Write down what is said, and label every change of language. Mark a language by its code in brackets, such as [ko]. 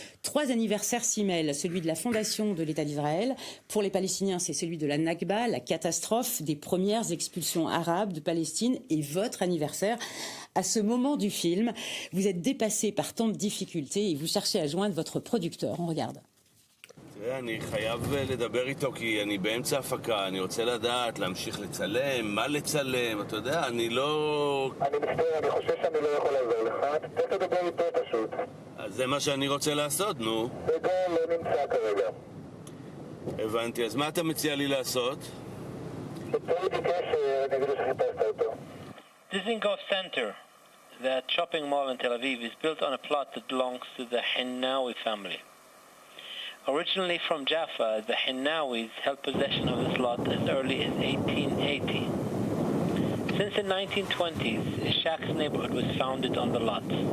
[fr] 3 anniversaires s'y mêlent, celui de la fondation de l'État d'Israël. Pour les Palestiniens, c'est celui de la Nakba, la catastrophe des premières expulsions arabes de Palestine, et votre anniversaire. À ce moment du film, vous êtes dépassé par tant de difficultés et vous cherchez à joindre votre producteur. On regarde. [he] אני חייב לדבר איתו כי אני באמצע הפקה, אני רוצה לדעת, להמשיך לצלם, מה לצלם, אתה יודע, אני לא... אני מצטער, אני חושב שאני לא יכול לעזור לך, תצטרך לדבר איתו פשוט. אז זה מה שאני רוצה לעשות, נו. רגע, לא נמצא כרגע. הבנתי, אז מה אתה מציע לי לעשות? הוא ביקש, אני אגיד לו שחיפשת אותו. [en] Dizengoff Center, that shopping mall in Tel Aviv, is built on a plot that belongs to the Hinnawi family. Originally from Jaffa, the Hinnawis held possession of this lot as early as 1880. Since the 1920s, Shak's neighborhood was founded on the lot.